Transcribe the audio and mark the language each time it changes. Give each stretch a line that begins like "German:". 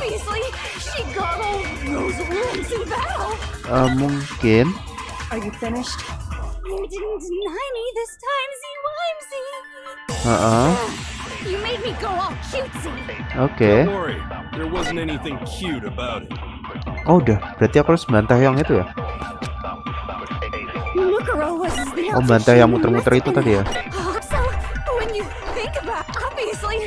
English: obviously she got all those wounds in battle.
Indonesian: Mungkin.
English: Are you finished? You didn't deny me this time, Z-Wimesy. You made me go all cutesy.
Indonesian: Oke.
English: Don't worry, there wasn't anything cute about it.
Indonesian: Oh, udah. Berarti aku harus bantah yang itu ya?
English: Mukuro was the
Indonesian: Oh, bantah yang muter-muter itu tadi ya?
English: So when you think about, obviously